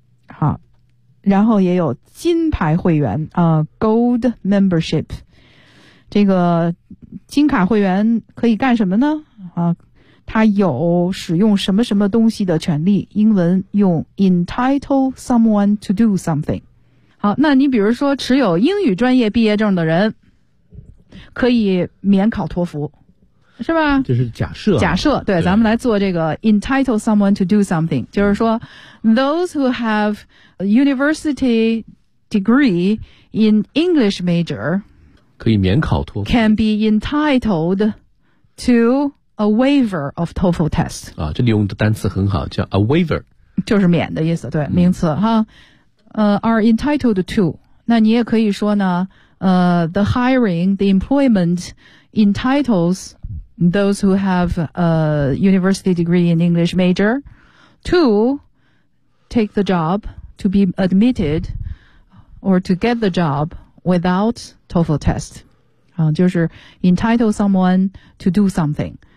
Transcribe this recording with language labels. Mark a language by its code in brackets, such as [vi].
[zh] 好，然后也有金牌会员啊， [en] gold membership， [zh] 这个金卡会员可以干什么呢啊，他有使用什么什么东西的权利，英文用 [en] entitle someone to do something。 [zh] 好，那你比如说持有英语专业毕业证的人可以免考托福，是吧？这是假设、啊、假设。对，对，咱们来做这个 [en] entitle someone to do something， [zh] 就是说 [en] those who have a university degree in English major [zh] 可以免考托福， [en] can be entitled toA waiver of TOEFL test [zh] 啊，这里用的单词很好，叫 a waiver，就是免的意思，对，名词、嗯、哈。 [en] Are entitled to， [zh] 那你也可以说呢， [en] the hiring， the employment entitles those who have a university degree in English major to take the job， to be admitted or to get the job without TOEFL test [zh] 啊，就是 [en] entitle someone to do something。